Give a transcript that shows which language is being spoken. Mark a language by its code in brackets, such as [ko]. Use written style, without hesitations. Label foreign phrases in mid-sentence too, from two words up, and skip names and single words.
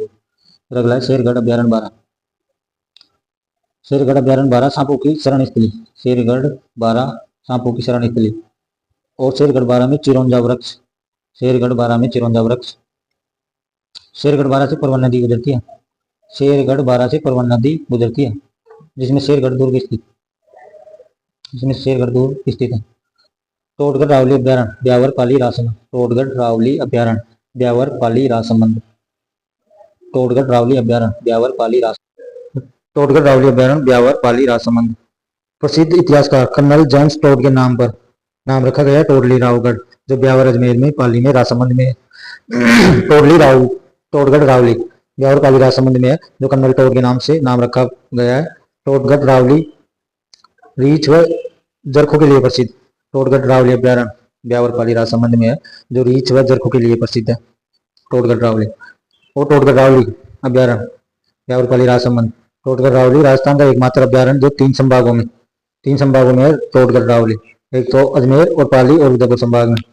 [hi] फिर अगला है शेरगढ़ अभ्यारण्य 12। शेरगढ़ अभ्यारण्य 12 सांपों की शरण स्थली, शेरगढ़ 12 सांपों की शरण स्थली और शेरगढ़ 12 में चिरौंजा वृक्ष, शेरगढ़ 12 में चिरौंजा वृक्ष। शेरगढ़ 12 से परवन नदी गुजरती है, शेरगढ़ 12 से परवन नदी गुजरती है जिसमें शेरगढ़ दुर्ग स्थित, जिसमें शेरगढ़ दुर्ग स्थित है। टोटगढ़ रावली अभ्यारण्य ब्यावर पाली राजसमंद, टोटगढ़ रावली अभ्यारण्य ब्यावर पाली राजसमंद, टोटगढ़ रावली अभ्यारण्य ब्यावर पाली राजसमंद, टोटगढ़ रावली अभ्यारण्य ब्यावर पाली राजसमंद। प्रसिद्ध इतिहासकार कर्नल जेम्स टोड के नाम पर नाम रखा गया टोडली रावगढ़ जो ब्यावर अजमेर में, पाली में, राजसमंद में टोटगढ़ रावली ब्यावर पाली राजसमंद में है जो कर्नल टोड के नाम से नाम रखा गया है। टोटगढ़ रावली रीछ व जरखों के लिए प्रसिद्ध, टोटगढ़ रावली अभ्यारण्य ब्यावर पाली राजसमंद में है जो रीछ व जरखों के लिए प्रसिद्ध है टोटगढ़ रावली। और टोटगढ़ रावली अभ्यारण्य ब्यावर पाली राजसमंद, टोटगढ़ रावली राजस्थान का एकमात्र अभ्यारण्य जो तीन संभागों में है टोटगढ़ रावली, एक तो अजमेर और पाली और उदयपुर संभाग में।